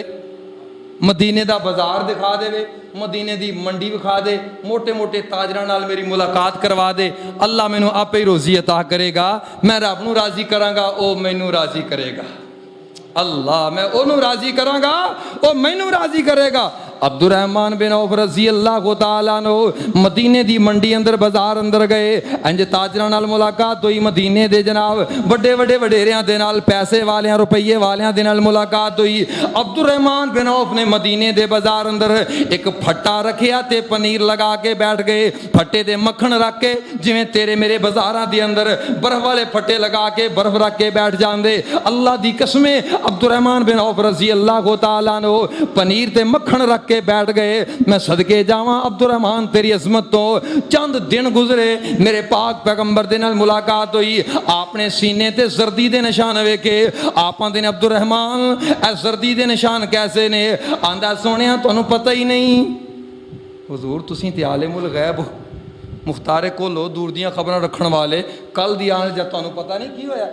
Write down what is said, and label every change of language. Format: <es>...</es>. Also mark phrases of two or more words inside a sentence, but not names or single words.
<pa>ਮਦੀਨੇ ਦਾ ਬਾਜ਼ਾਰ ਦਿਖਾ ਦੇਵੇ, ਮਦੀਨੇ ਦੀ ਮੰਡੀ ਵਿਖਾ ਦੇ, ਮੋਟੇ ਮੋਟੇ ਤਾਜਰਾਂ ਨਾਲ ਮੇਰੀ ਮੁਲਾਕਾਤ ਕਰਵਾ ਦੇ। ਅੱਲਾਹ ਮੈਨੂੰ ਆਪੇ ਹੀ ਰੋਜ਼ੀ ਅਤਾ ਕਰੇਗਾ, ਮੈਂ ਰੱਬ ਨੂੰ ਰਾਜ਼ੀ ਕਰਾਂਗਾ, ਓ ਮੈਨੂੰ ਰਾਜ਼ੀ ਕਰੇਗਾ। ਅੱਲਾਹ ਮੈਂ ਓਨੂੰ ਰਾਜ਼ੀ ਕਰਾਂਗਾ, ਓ ਮੈਨੂੰ ਰਾਜ਼ੀ ਕਰੇਗਾ। ਅਬਦੁਰ ਰਹਿਮਾਨ ਬਿਨ ਔਫ</pa> <ar>رضي الله تعالى عنه</ar> <pa>ਮਦੀਨੇ ਦੀ ਮੰਡੀ ਅੰਦਰ ਬਾਜ਼ਾਰ ਅੰਦਰ ਗਏ, ਇੰਜ ਤਾਜਰਾਂ ਨਾਲ ਮੁਲਾਕਾਤ ਹੋਈ, ਮਦੀਨੇ ਦੇ ਜਨਾਬ ਬੜੇ ਬੜੇ ਵਡੇਰਿਆਂ ਦੇ ਨਾਲ, ਪੈਸੇ ਵਾਲਿਆਂ ਰੁਪਏ ਵਾਲਿਆਂ ਦੇ ਨਾਲ ਮੁਲਾਕਾਤ ਹੋਈ। ਅਬਦੁਰ ਰਹਿਮਾਨ ਬਿਨ ਔਫ ਨੇ ਮਦੀਨੇ ਦੇ ਬਾਜ਼ਾਰ ਅੰਦਰ ਏਕ ਫੱਟਾ ਰੱਖਿਆ ਤੇ ਪਨੀਰ ਲਗਾ ਕੇ ਬੈਠ ਗਏ। ਫੱਟੇ ਦੇ ਮੱਖਣ ਰੱਖ ਕੇ ਜਿਵੇਂ ਤੇਰੇ ਮੇਰੇ ਬਾਜ਼ਾਰਾਂ ਦੇ ਅੰਦਰ ਬਰਫ਼ ਵਾਲੇ ਫੱਟੇ ਲਗਾ ਕੇ ਬਰਫ਼ ਰੱਖ ਕੇ ਬੈਠ ਜਾਂਦੇ। ਅੱਲਾਹ ਦੀ ਕਸਮੇਂ ਅਬਦੁਰ ਰਹਿਮਾਨ ਬਿਨ ਔਫ</pa> <ar>رضي الله تعالى عنه</ar> <pa>ਪਨੀਰ ਤੇ ਮੱਖਣ ਰੱਖ ਕੇ ਬੈਠ ਗਏ। ਮੈਂ ਸਦਕੇ ਜਾਵਾਂ ਅਬਦੁਰ ਰਹਿਮਾਨ ਤੇਰੀ ਅਜ਼ਮਤ ਤੋਂ। ਚੰਦ ਦਿਨ ਗੁਜ਼ਰੇ, ਮੇਰੇ ਪਾਕ ਪੈਗ਼ੰਬਰ ਦੇ ਨਾਲ ਮੁਲਾਕਾਤ ਹੋਈ, ਆਪਣੇ ਸੀਨੇ ਤੇ ਸਰਦੀ ਦੇ ਨਿਸ਼ਾਨ ਵੇਖੇ। ਆਪ ਆਂਦੇ ਨੇ ਅਬਦੁਰ ਰਹਿਮਾਨ ਏ ਸਰਦੀ ਦੇ ਨਿਸ਼ਾਨ ਕੈਸੇ ਨੇ? ਆਂਦਾ ਸੋਹਣਿਆ ਤੁਹਾਨੂੰ ਪਤਾ ਹੀ ਨਹੀਂ, ਹਜ਼ੂਰ ਤੁਸੀਂ ਤੇ</pa> <ar>عالم الغيب</ar> <pa>ਹੋ, ਮੁਖ਼ਤਾਰੇ ਕੋਲੋਂ ਦੂਰ ਦੀਆਂ ਖ਼ਬਰਾਂ ਰੱਖਣ ਵਾਲੇ, ਕੱਲ੍ਹ ਦੀ ਆਣ ਜਦ ਤੁਹਾਨੂੰ ਪਤਾ ਨਹੀਂ ਕੀ ਹੋਇਆ?</pa>